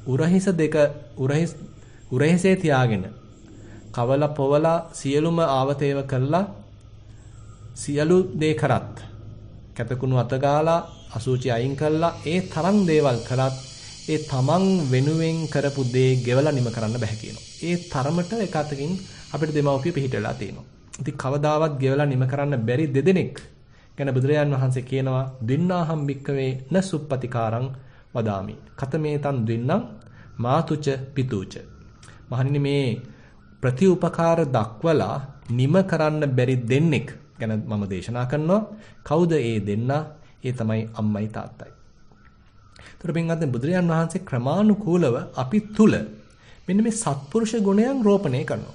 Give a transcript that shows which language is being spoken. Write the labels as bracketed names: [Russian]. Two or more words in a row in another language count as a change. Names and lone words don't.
[Sinhala] උරහිසේ තියාගෙන කවල පොවලා සියලුම ආවතේව කළා සියලු දේ කරත් කැතකුණු අතගාලා අසුචි අයින් කළා ඒ තරම් දේවල් කළත් ඒ තමන් වෙනුවෙන් කරපු දේ ගෙවලා නිම කරන්න බෑ කියනවා. ඒ තරමට එක අතකින් අපිට දෙමව්පිය පිහිටලා තියෙනවා. ඉතින් කවදාවත් ගෙවලා නිම කරන්න බැරි දෙදෙනෙක් ගැන බුදුරජාන් වහන්සේ කියනවා [Pali] දින්නාහම් භික්කවේ න සුප්පතිකාරං වදාමි. කතමේතං දින්නම් මාතුච පිතුච. [Sinhala] මහණෙනි මේ ප්‍රතිඋපකාර දක්වලා නිම කරන්න බැරි දෙන්නෙක් ගැන මම දේශනා කරනවා. කවුද ඒ දෙන්නා? ඒ තමයි අම්මයි තාත්තයි. ඒතර පින්වත්නි බුදුරජාන් වහන්සේ ක්‍රමානුකූලව අපි තුල මෙන්න මේ සත්පුරුෂ ගුණයන් රෝපණය කරනවා.